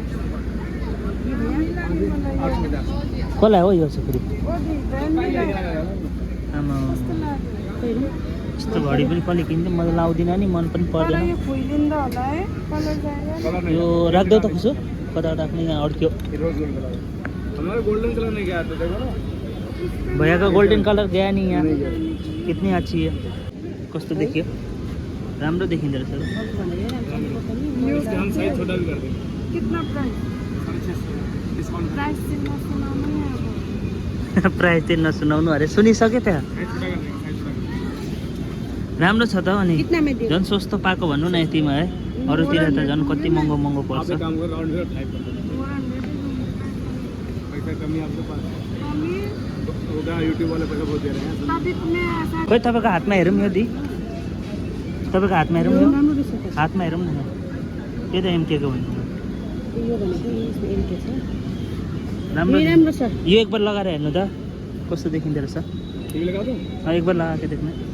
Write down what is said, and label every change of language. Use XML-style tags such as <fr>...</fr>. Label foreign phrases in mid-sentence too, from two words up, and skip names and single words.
<ne>कसलाई हो यो चाहिँ फेरि आमा यस्तो घडी पनि कसले किन्छ म त लाउँदिनँ नि मन पनि पर्दैन यो राख्दो त खुसो कता राख्ने यहाँ अड्क्यो</ne> <hi>भैया का गोल्डन कलर गया नहीं यहाँ कितनी अच्छी है</hi> <ne>कस्तो देखियो राम्रो देखिँदो रहेछ</ne> <hi>कितना प्राइस</hi> <ne>प्राइस चाहिँ नसुनाउनु अरे सुनिसक्यो त्यहाँ राम्रो छ त अनि झन् सस्तो पाएको भन्नु न यतिमा है अरूतिर त झन् कति महँगो महँगो पर्छ</ne> <hi>यूट्यूब वाले पैसा बहुत दे रहे हैं</hi> <ne>खोइ तपाईँको हातमा हेरौँ यो दी तपाईँको हातमा हेरौँ यो न राम्रो रहेछ त। हातमा हेरौँ न यो त एमकेको भन्नु यो भनेको यसमा एमके छ। राम्रो यो राम्रो छ। यो एकबार लगाएर हेर्नु त कस्तो देखिँदो रहेछ एकबार लगाएको देख्नु</ne>